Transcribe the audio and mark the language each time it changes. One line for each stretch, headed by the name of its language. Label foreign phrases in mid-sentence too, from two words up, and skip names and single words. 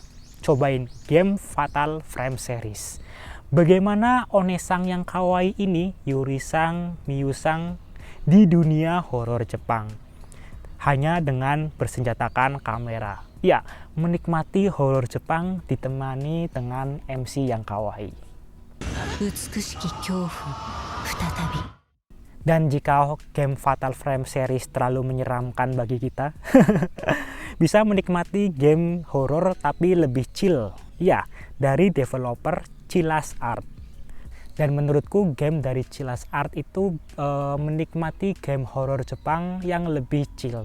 Indonesian: Cobain game Fatal Frame series. Bagaimana Onesang yang kawaii ini, Yuri-sang, Miyu-sang, di dunia horor Jepang. Hanya dengan bersenjatakan kamera. Ya, menikmati horor Jepang ditemani dengan MC yang kawaii.
Japanese: 美しき恐怖再び
Indonesian: Dan jika game Fatal Frame series terlalu menyeramkan bagi kita, bisa menikmati game horor tapi lebih chill. Ya, dari developer Chilas Art. Dan menurutku game dari Chilas Art itu menikmati game horor Jepang yang lebih chill.